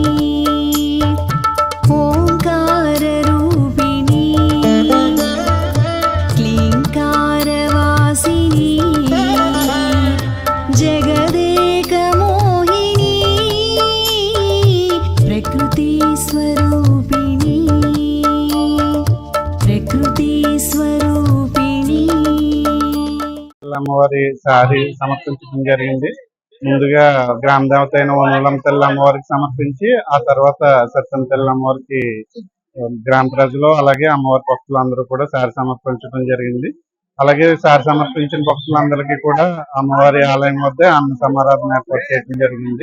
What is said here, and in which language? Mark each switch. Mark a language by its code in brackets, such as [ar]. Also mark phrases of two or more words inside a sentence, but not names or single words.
[sa] ओंकार रूपिणी क्लींकार वासिनी जगदेक मोहिनी प्रकृति स्वरूपिणी प्रकृति स्वरूपिणी [te] అమ్మవారి సారి సమర్పించడం జరిగింది. ముందుగా గ్రామ దేవత అయిన వనములమ్మ తల్లి అమ్మవారికి సమర్పించి, ఆ తర్వాత సత్యం తల్లి అమ్మవారికి గ్రామ ప్రజలు అలాగే అమ్మవారి భక్తులు అందరూ కూడా సారి సమర్పించడం జరిగింది. అలాగే సారి సమర్పించిన భక్తులందరికీ కూడా అమ్మవారి ఆలయం వద్ద అన్న సమారాధన ఏర్పాటు చేయడం జరిగింది.